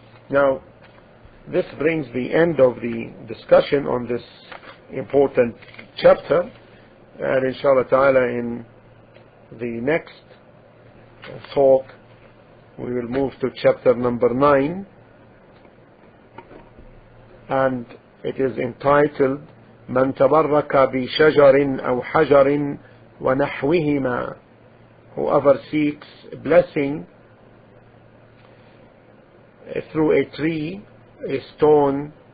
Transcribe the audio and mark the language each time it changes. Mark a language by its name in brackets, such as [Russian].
[English] Now, this brings the end of the discussion on this important chapter, and inshallah ta'ala in the next talk we will move to chapter number 9, and It is entitled [Arabic] من تبرك بشجر أو حجر ونحوهما. [English] Whoever seeks blessing through a tree, a stone,